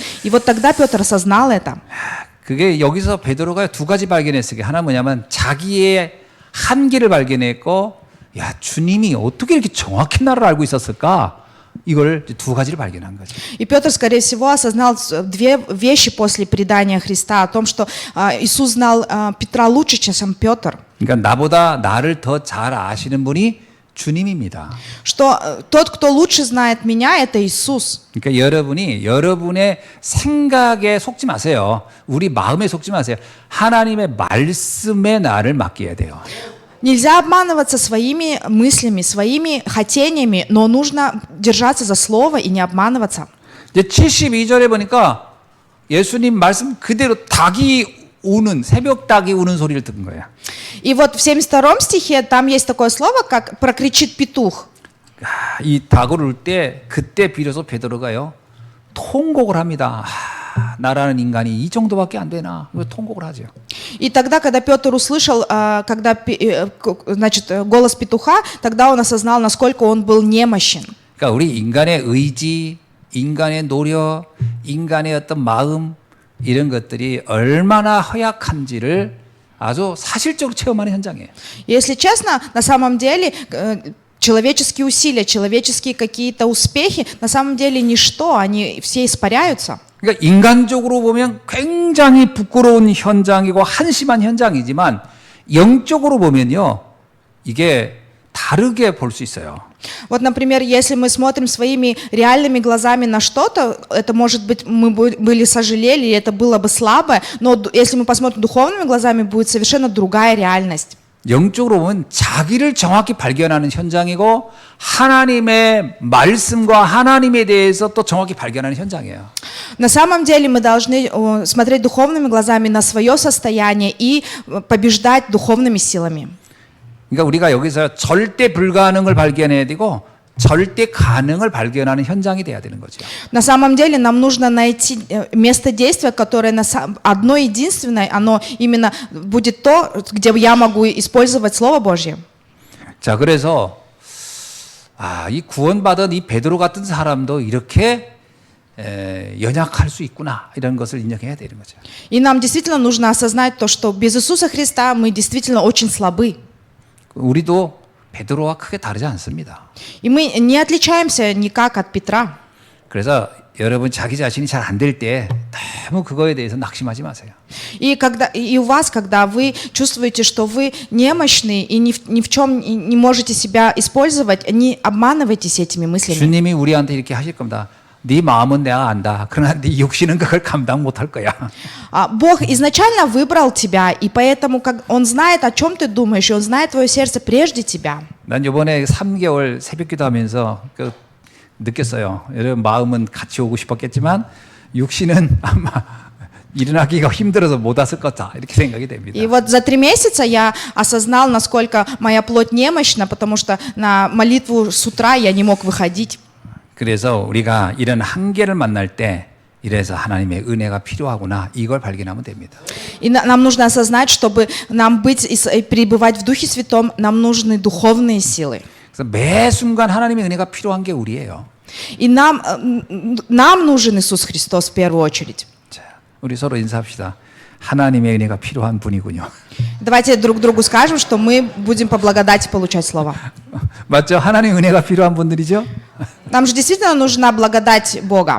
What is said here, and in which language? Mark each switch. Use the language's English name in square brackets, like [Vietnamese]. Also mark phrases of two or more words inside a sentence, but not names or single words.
[Russian] И вот тогда Петр осознал это. [Korean] 그게 여기서 베드로가 두 가지 발견했어요. 하나 뭐냐면 자기의 한계를 발견했고, 야 주님이 어떻게 이렇게 정확히 나를 알고 있었을까? 이걸 두 가지를 발견한 거죠. [Russian] И Петр, скорее всего, осознал две вещи после предания Христа, о том, что Иисус знал Петра лучше, чем сам Петр. [Korean] 그러니까 나보다 나를 더 잘 아시는 분이 주님입니다. [Russian] Что тот, кто лучше знает меня, это Иисус. [Korean] 그러니까 여러분이 여러분의 생각에 속지 마세요. 우리 마음에 속지 마세요. 하나님의 말씀에 나를 맡겨야 돼요. [Russian] Нельзя обманываться своими мыслями, своими хотениями, но нужно держаться за слово и не обманываться. [Korean] 이제 72절에 보니까 예수님 말씀 그대로 닭이 우는 새벽 닭이 우는 소리를 듣는 거예요. [Russian] И вот в 72 стихе там есть такое слово, как прокричит петух. [Korean] 이 닭을 울 때 그때 비로소 베드로가요 통곡을 합니다. 나라는 인간이 이 정도밖에 안 되나? 통곡을 하죠. [Russian] И тогда, когда Петр услышал, значит, голос петуха, тогда он осознал, насколько он был немощен. [Korean] 그러니까 우리 인간의 의지, 인간의 노력, 인간의 어떤 마음 이런 것들이 얼마나 허약한지를 아주 사실적으로 체험하는 현장이에요. [Russian] Если честно, на самом деле человеческие усилия, человеческие какие-то успехи, на самом деле ничто, они все испаряются. [Korean] 그러니까 인간적으로 보면 굉장히 부끄러운 현장이고 한심한 현장이지만 영적으로 보면요 이게 다르게 볼 수 있어요. [Russian] Вот, например, если мы смотрим своими реальными глазами на что-то, это может быть мы были сожалели, и это было бы слабое, но если мы посмотрим духовными глазами, будет совершенно другая реальность. [Korean] 영적으로 보면 자기를 정확히 발견하는 현장이고 하나님의 말씀과 하나님에 대해서 또 정확히 발견하는 현장이에요. [Russian] На самом деле мы должны смотреть духовными глазами на свое состояние и побеждать духовными силами. [Korean] 그러니까 우리가 여기서 절대 불가능을 발견해야 되고 절대 가능을 발견하는 현장이 돼야 되는 거죠. [Russian] На самом деле нам нужно найти место действия, которое одно единственное, оно именно будет то, где я могу использовать Слово Божье. [Korean] 자, 그래서 이 구원받은 이 베드로 같은 사람도 이렇게 연약할 수 있구나 이런 것을 인정해야 되는 거죠. [Russian] И нам действительно нужно осознать то, что без Иисуса Христа мы действительно очень слабы. [Korean] 우리도 베드로와 크게 다르지 않습니다. [Russian] И мы не отличаемся никак от Петра. [Korean] 그래서 여러분 자기 자신이 잘 안 될 때 너무 그거에 대해서 낙심하지 마세요. [Russian] И у вас, когда вы чувствуете, что вы немощны и ни в чем не можете себя использовать, не обманывайтесь этими мыслями. [Korean] 주님이 우리한테 이렇게 하실 겁니다. 네 마음은 내가 안다. 그러나 네 육신은 그걸 감당 못할 거야. [Russian] Бог изначально выбрал тебя, и поэтому Он знает, о чем ты думаешь, и Он знает твое сердце прежде тебя. [Korean] 난 이번에 3개월 새벽기도 하면서 느꼈어요. 여러분 마음은 같이 오고 싶었겠지만 육신은 아마 일어나기가 힘들어서 못 왔을 거다 이렇게 생각이 됩니다. [Russian] И вот за 3 месяца я осознал, насколько моя плоть немощна, потому что на молитву с утра я не мог выходить. [Korean] 그래서 우리가 이런 한계를 만날 때 이래서 하나님의 은혜가 필요하구나 이걸 발견하면 됩니다. [Russian] И нам нужно осознать, чтобы нам быть и пребывать в Духе Святом, нам нужны духовные силы. [Korean] 그래서 매 순간 하나님의 은혜가 필요한 게 우리예요. [Russian] И нам нужен Иисус Христос в первую очередь. [Korean] 자, 우리 서로 인사합시다. 하나님의 은혜가 필요한 분이군요. [Russian] Давайте друг другу скажем, что мы будем по благодати получать Слово. [Korean] 맞죠? 하나님의 은혜가 필요한 분들이죠? [Russian] Нам же действительно нужна благодать Бога.